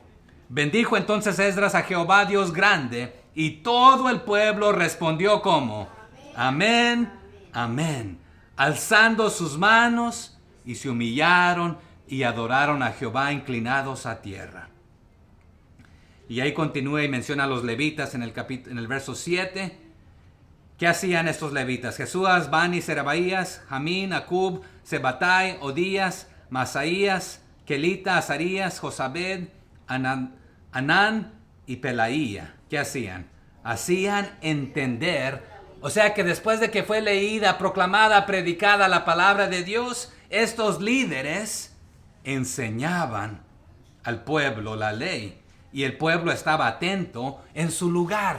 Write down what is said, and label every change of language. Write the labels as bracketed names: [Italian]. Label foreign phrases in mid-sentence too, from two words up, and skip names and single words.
[Spanish] Bendijo entonces Esdras a Jehová Dios grande, y todo el pueblo respondió como, amén, amén, alzando sus manos, y se humillaron y adoraron a Jehová inclinados a tierra. Y ahí continúa y menciona a los levitas en el verso 7. ¿Qué hacían estos levitas? Jesúas, Bani, Serabaías, Jamín, Acub, Sebatai, Odías, Masaías, Kelita, Azarías, Josabed, Anán y Pelaía. ¿Qué hacían? Hacían entender, o sea que después de que fue leída, proclamada, predicada la palabra de Dios, estos líderes enseñaban al pueblo la ley. Y el pueblo estaba atento en su lugar.